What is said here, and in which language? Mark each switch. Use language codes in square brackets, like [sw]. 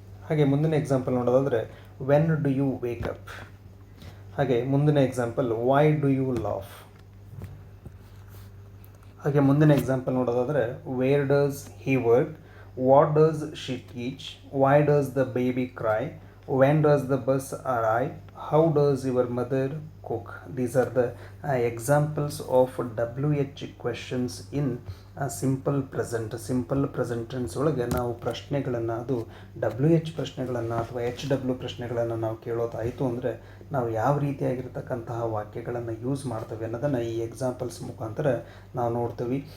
[kn] ಹಾಗೆ ಮುಂದಿನ ಎಕ್ಸಾಂಪಲ್ ನೋಡೋದಾದರೆ [en] When do you wake up. [kn] ಹಾಗೆ ಮುಂದಿನ example [en] Why do you laugh. [kn] ಹಾಗೆ ಮುಂದಿನ ಎಕ್ಸಾಂಪಲ್ ನೋಡೋದಾದರೆ [en] Where does he work. What does she teach. Why does the baby cry. when does the bus arrive, how does your mother cook. These are the examples of WH questions in [kn] simple present tense ಒಳಗೆ ನಾವು ಪ್ರಶ್ನೆಗಳನ್ನು, ಅದು WH ಪ್ರಶ್ನೆಗಳನ್ನು ಅಥವಾ HW ಪ್ರಶ್ನೆಗಳನ್ನು ನಾವು ಕೇಳೋದಾಯಿತು ಅಂದರೆ ನಾವು ಯಾವ ರೀತಿಯಾಗಿರ್ತಕ್ಕಂತಹ ವಾಕ್ಯಗಳನ್ನು ಯೂಸ್ ಮಾಡ್ತೇವೆ ಅನ್ನೋದನ್ನು ಈ ಎಕ್ಸಾಂಪಲ್ಸ್ ಮುಖಾಂತರ ನಾವು ನೋಡ್ತೀವಿ.